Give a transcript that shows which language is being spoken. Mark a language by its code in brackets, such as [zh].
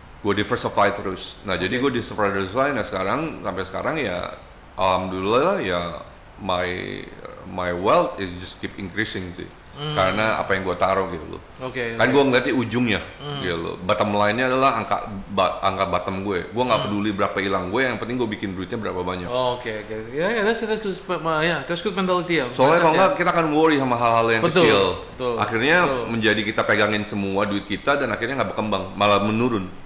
[id] Gue diversify terus. Nah, jadi gue diversify. Nah, sampai sekarang ya, alhamdulillah ya, [en] my wealth is just keep increasing [id] sih. Karena apa yang gue taruh gitu loh. Kan gue ngeliatnya ujungnya gitu loh. Bottom line-nya adalah angka bottom gue. Gue nggak peduli berapa hilang gue, yang penting gue bikin duitnya berapa banyak. Oke. [en] Ya, that's good mentality ya. [id] Soalnya kalau nggak kita akan worry sama hal-hal yang kecil. Betul. Akhirnya menjadi kita pegangin semua duit kita dan akhirnya nggak berkembang, malah menurun.